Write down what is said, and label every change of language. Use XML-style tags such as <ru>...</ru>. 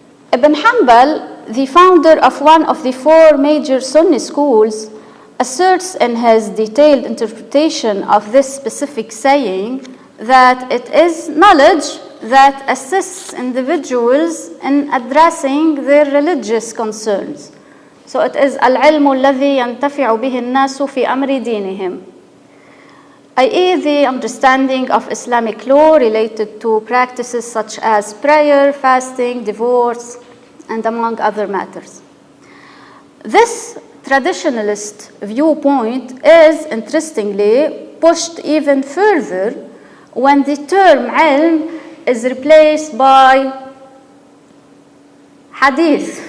<en>Ibn Hanbal, the founder of one of the four major Sunni schools, asserts in his detailed interpretation of this specific saying that it is knowledge that assists individuals in addressing their religious concerns. So it is</en> <ar>العلم الذي ينتفع به الناس في أمر دينهم, i.e.</ar> <en>the understanding of Islamic law related to practices such as prayer, fasting, divorce, and among other matters. This traditionalist viewpoint is, interestingly, pushed even further when the term ilm is replaced by hadith.</en>